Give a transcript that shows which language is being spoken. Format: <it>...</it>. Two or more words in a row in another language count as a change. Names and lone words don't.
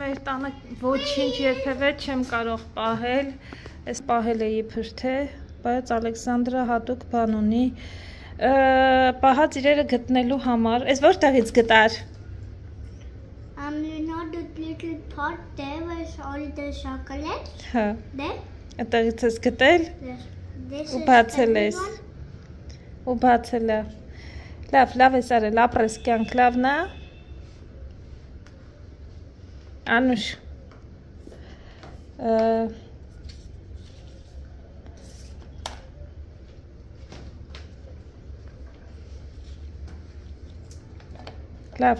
<hy>Մեր տանը ոչինչ երբևէ չեմ կարող պահել, այս պահել էի փրթե, բայց Ալեքսանդրը հատուկ բան ունի պահած իրերը գտնելու համար, այս որտեղից գտար?</hy> <en>You know the little pot there was all the chocolate?</en> <hy>Հա, այդտեղից ես գտել ու բացել է, լավ ես արել, ապրես կյանք, լավն է, Անուշ, լավ</hy>